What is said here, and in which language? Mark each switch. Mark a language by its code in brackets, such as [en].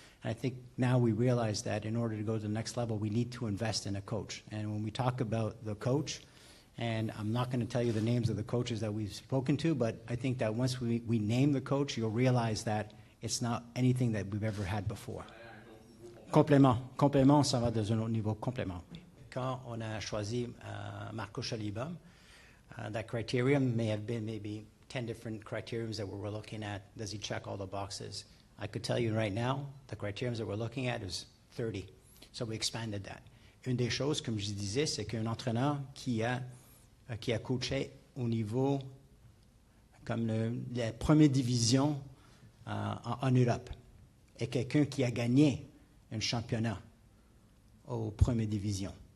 [en] And I think now we realize that in order to go to the next level, we need to invest in a coach. And when we talk about the coach, and I'm not going to tell you the names of the coaches that we've spoken to, but I think that once we name the coach, you'll realize that it's not anything that we've ever had before. [fr] Complément, ça va dans un autre niveau, complément. Quand on a choisi Marco Saliba, [en] that criterion may have been maybe 10 different criteria that we were looking at. Does he check all the boxes? I could tell you right now, the criteria that we're looking at is 30. So we expanded that. [fr] Une des choses, comme je disais, c'est qu'un entraîneur qui a coaché au niveau comme la première division en Europe et quelqu'un qui a gagné un championnat aux premières divisions.